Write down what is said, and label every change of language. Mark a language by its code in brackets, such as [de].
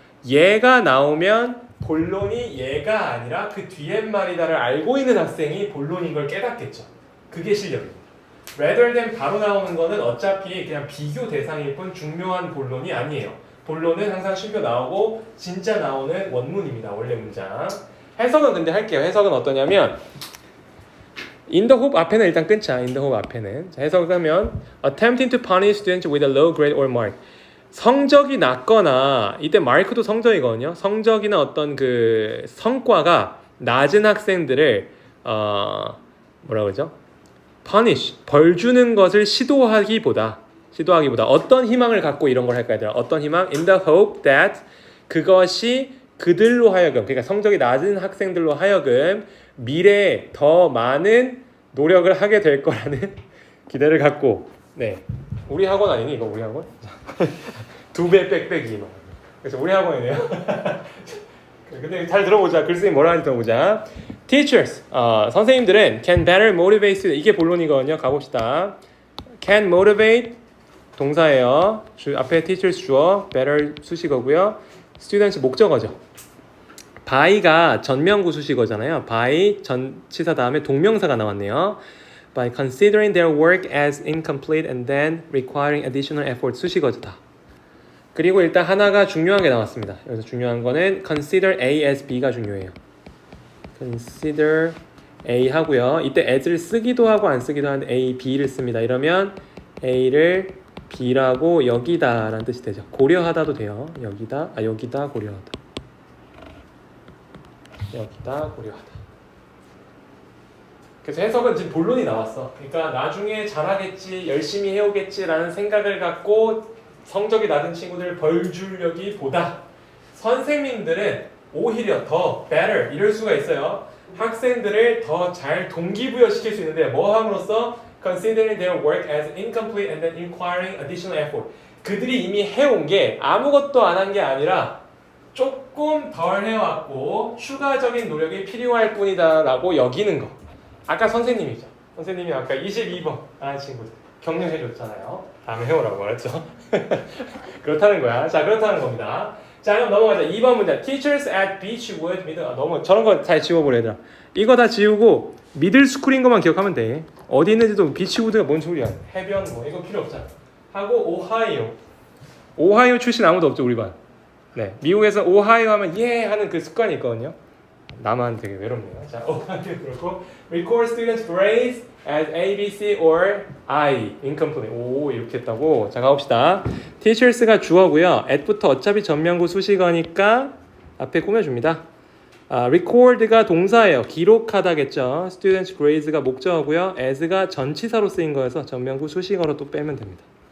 [ko] 얘가 나오면 본론이 얘가 아니라 그 뒤에 말이다를 알고 있는 학생이 본론인 걸 깨닫겠죠. 그게 실력입니다. [en] rather than [ko] 바로 나오는 거는 어차피 그냥 비교 대상일 뿐 중요한 본론이 아니에요. 본론은 항상 쉼표 나오고 진짜 나오는 원문입니다. 원래 문장. 해석은 근데 할게요. 해석은 어떠냐면 [en] in the hope [ko] 앞에는 일단 끊자. [en] in the hope [ko] 앞에는. 자, 해석을 하면 [en] attempting to punish students with a low grade or mark. [ko] 성적이 낮거나 이때 마크도 성적이거든요. 성적이나 어떤 그 성과가 낮은 학생들을 뭐라 그러죠? punish 벌 주는 것을 시도하기보다 어떤 희망을 갖고 이런 걸 할까요? 어떤 희망? [en] in the hope that [ko] 그것이 그들로 하여금 그러니까 성적이 낮은 학생들로 하여금 미래에 더 많은 노력을 하게 될 거라는 기대를 갖고 네 우리 학원 아니니 이거 우리 학원? 2배 빽빽이 그래서 우리 학원이네요. 근데 잘 들어보자. 글쓰기 뭐라 하는지 들어보자. [en] Teachers [ko] 선생님들은 [en] can better motivate students [ko] 이게 본론이거든요. 가봅시다. can motivate 동사예요. 앞에 teachers 주어 better 수식어고요. students 목적어죠. by가 전명구 수식어잖아요. by 전치사 다음에 동명사가 나왔네요. [en] by considering their work as incomplete and then requiring additional effort. [ko] 수식어다. 그리고 일단 하나가 중요한 게 나왔습니다. 여기서 중요한 거는 [en] consider A as B [ko] 가 중요해요. consider A 하고요. 이때 as를 쓰기도 하고 안 쓰기도 하는데 A, B를 씁니다. 이러면 A를 B라고 여기다 라는 뜻이 되죠. 고려하다도 돼요. 여기다 고려하다. 여기다 고려하다. 그래서 해석은 지금 본론이 나왔어. 그러니까 나중에 잘하겠지, 열심히 해오겠지라는 생각을 갖고 성적이 낮은 친구들 벌 주려기보다 선생님들은 오히려 더 better 이럴 수가 있어요. 학생들을 더 잘 동기부여시킬 수 있는데 뭐 함으로써 [en] considering their work as incomplete and then requiring additional effort. [ko] 그들이 이미 해온 게 아무것도 안 한 게 아니라 조금 덜 해왔고 추가적인 노력이 필요할 뿐이다 라고 여기는 거. 아까 선생님이죠. 선생님이 아까 22번 하는 친구들 격려해줬잖아요. 다음에 해오라고 말했죠. 그렇다는 거야. 자, 그렇다는 겁니다. 자, 그럼 넘어가자. 2번 문제. [en] Teachers at Beechwood Middle. [ko] 너무 저런 거 잘 지워버려 얘들아. 이거 다 지우고 미들 스쿨인 것만 기억하면 돼. 어디 있는지도 비치우드가 뭔 소리야. 해변 뭐 이거 필요 없잖아. 하고 오하이오 출신 아무도 없죠 우리 반. 네, 미국에서 오하이오 하면 예 하는 그 습관이 있거든요. 나만 되게 외롭네요. 자, 오하이오 그렇고 [en] record students' grades as A, B, C or I incomplete. [ko] 오 이렇게 했다고. 자 가봅시다. teachers가 주어고요. at부터 어차피 전면구 수식어니까 앞에 꾸며줍니다. record가 동사예요. 기록하다겠죠. students' grades가 목적어고요. as가 전치사로 쓰인 거여서 전면구 수식어로 또 빼면 됩니다.